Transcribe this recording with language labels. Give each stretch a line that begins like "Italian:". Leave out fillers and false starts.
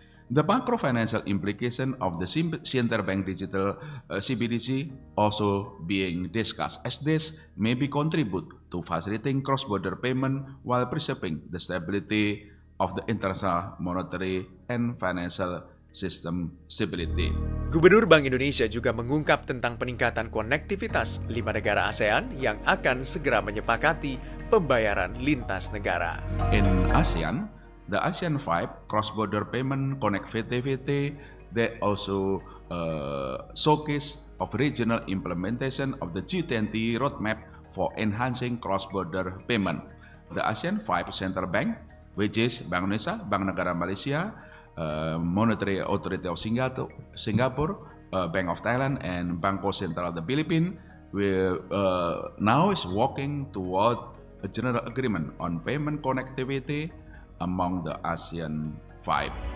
English: The macro-financial implication of the central bank digital CBDC also being discussed, as this may be contribute to facilitating cross-border payment while preserving the stability of the international monetary and financial system stability.
Indonesian: Gubernur Bank Indonesia juga mengungkap tentang peningkatan konektivitas 5 negara ASEAN yang akan segera menyepakati pembayaran lintas negara.
English: In ASEAN, the ASEAN 5 cross-border payment connectivity, they also showcase of regional implementation of the G20 roadmap for enhancing cross-border payment. The ASEAN 5 Central Bank, which is Bank Indonesia, Bank Negara Malaysia, Monetary Authority of Singapore, Bank of Thailand, and Bangko Sentral of the Philippines, will now is working toward a general agreement on payment connectivity among the ASEAN 5.